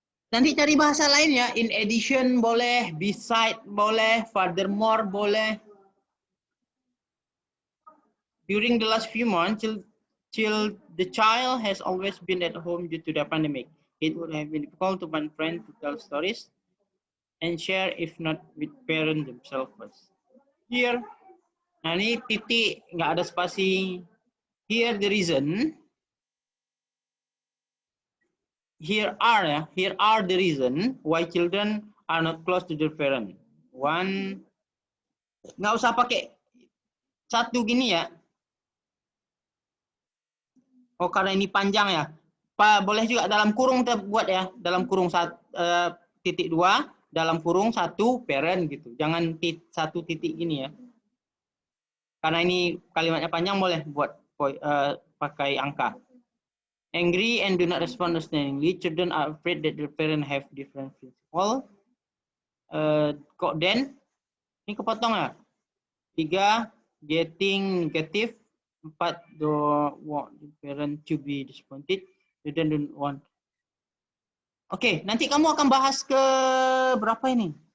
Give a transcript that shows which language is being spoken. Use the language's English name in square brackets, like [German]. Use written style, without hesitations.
[Indonesian] Nanti cari bahasa lain ya. [English] In addition [Indonesian] boleh, beside boleh, [English] furthermore [Indonesian] boleh. [English] During the last few months, the child has always been at home due to the pandemic. It would have been difficult to find friends to tell stories and share, if not with parents themselves first. [Indonesian] Here, nah ini titik nggak ada spasi. [English] Here the reason. Here are the reason why children are not close to their parent. [Indonesian] One, nggak usah pakai satu gini ya. Oh karena ini panjang ya. Pak boleh juga dalam kurung kita buat ya. Dalam kurung titik 2, dalam kurung 1 parent gitu. Jangan satu titik gini ya. Karena ini kalimatnya panjang boleh buat pakai angka. [English] Angry and do not respond understandingly. Children are afraid that their parents have different principles. [Indonesian] Then, ini kepotong ya. 3, [English] getting negative. 4, don't want the parent to be disappointed. Children don't want. [Indonesian] Oke, nanti kamu akan bahas ke berapa ini?